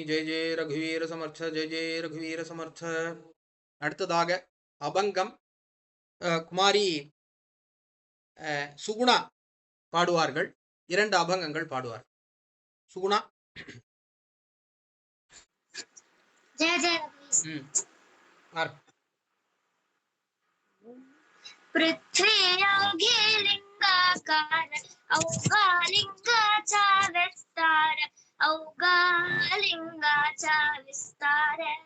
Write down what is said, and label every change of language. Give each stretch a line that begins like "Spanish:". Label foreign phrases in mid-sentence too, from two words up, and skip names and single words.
Marathi: जय जय रघुवीर समर्थ, जय जय रघुवीर समर्थ.
Tamil: அடுத்ததாக அபங்கம் குமாரி சுகுணா பாடுவார்கள். 2 அபங்கங்கள் பாடுவார். சுகுணா.
Marathi: जय जय पृथ्वी अवघे लिंगाकार अवघा लिंगाचा विस्तार अवघा लिंगाचा विस्तार